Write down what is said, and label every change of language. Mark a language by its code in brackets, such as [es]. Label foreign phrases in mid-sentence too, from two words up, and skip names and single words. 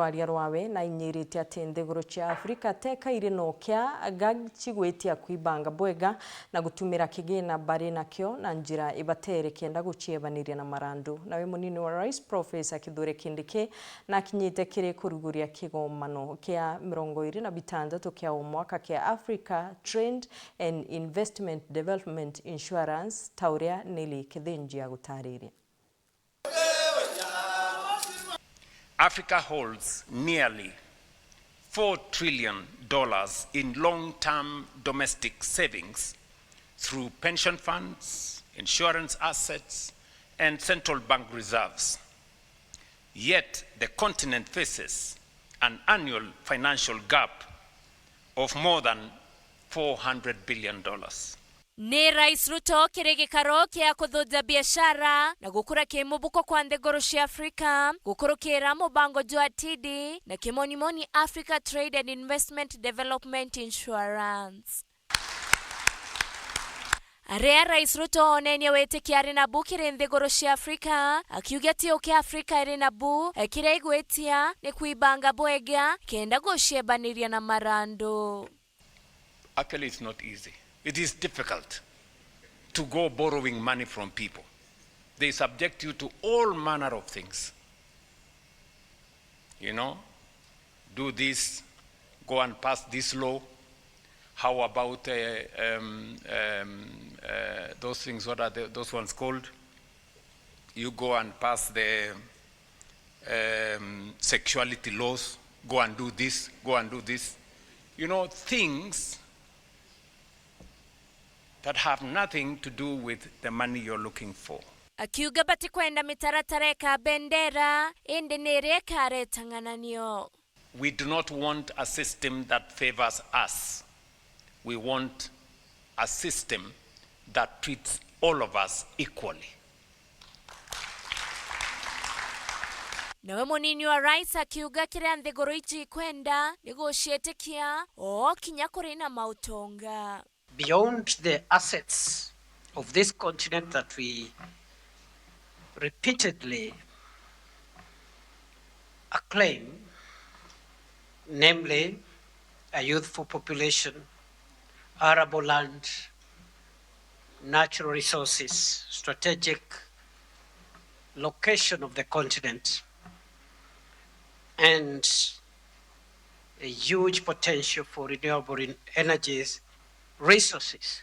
[mer] aria rwawe na inyirite ati nthiguru cia Afrika teka iri no kya gachigwetia kwibanga bwega na gutumira kigina bari nakyo na njira ibatere kenda guciebaniria na marandu nawe munini wa RAIS Professor Kutheremia na kinyite kire kuruguria kigomano kya 26 kya umwaka kya Africa Trade and Investment Development Insurance tauria nili kithinjia gutariria. [en] Africa holds nearly $4 trillion in long-term domestic savings through pension funds, insurance assets, and central bank reserves. Yet the continent faces an annual financial gap of more than $400 billion. [mer] Ni Rais Ruto kire GIKARO kia KUTHUJA biashara na gukura kimubuko kwa nthiguru cia Afrika gukurukira mubango jwa TD na kimonimoni Africa Trade and Investment Development Insurance. Area Rais Ruto onenia wetikia ari nabu kire nthiguru cia Afrika akiuga ati uke Afrika iri nabu kire igwetia ni kuibanga bwega kenda guciebaniria na marando. [en] Actually, it's not easy. It is difficult to go borrowing money from people. They subject you to all manner of things. You know, do this, go and pass this law. How about those things, what are those ones called? You go and pass the sexuality laws, go and do this, go and do this. You know, things that have nothing to do with the money you're looking for. [mer] Akiuga bati kwenda mitaratara ka bendera ende nere kare tangananio. [en] We do not want a system that favors us. We want a system that treats all of us equally. [mer] Nawe munini wa RAIS akiuga kire nthiguru ichi kwenda negotiatekia o kinya kuri na mautonga. [en] Beyond the assets of this continent that we repeatedly acclaim, namely a youthful population, arable land, natural resources, strategic location of the continent, and a huge potential for renewable energies resources.